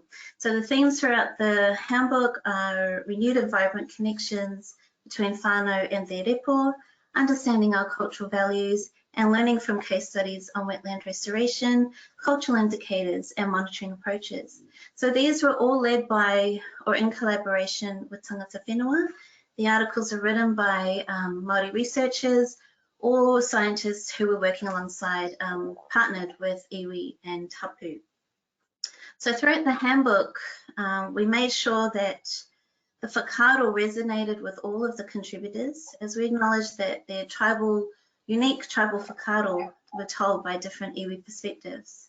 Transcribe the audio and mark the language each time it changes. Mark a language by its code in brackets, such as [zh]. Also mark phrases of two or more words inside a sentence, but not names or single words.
[en] So the themes throughout the handbook are renewed and vibrant connections between whānau and [mi] Te Repo, [en] understanding our cultural values, and learning from case studies on wetland restoration, cultural indicators, and monitoring approaches. So these were all led by or in collaboration with [mi] tangata whenua. [en] The articles are written by Māori researchers or scientists who were working alongside, partnered with iwi and hapu. So throughout the handbook, we made sure that the whakaaro resonated with all of the contributors, as we acknowledged that their unique tribal whakaaro were told by different iwi perspectives.